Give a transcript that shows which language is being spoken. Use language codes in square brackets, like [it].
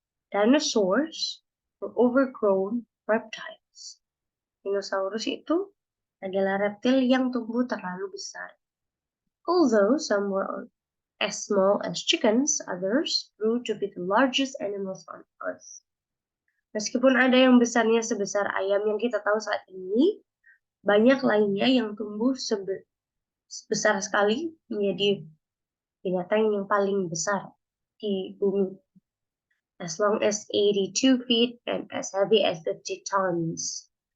[en] Dinosaurs were overgrown reptiles. [id] Dinosaurus itu adalah reptil yang tumbuh terlalu besar. [en] Although some were as small as chickens, others grew to be the largest animals on Earth. [id] Meskipun ada yang besarnya sebesar ayam yang kita tahu saat ini, banyak lainnya yang tumbuh besar sekali menjadi binatang yang paling besar di bumi. [en] As long as 82 feet and as heavy as 50 tons.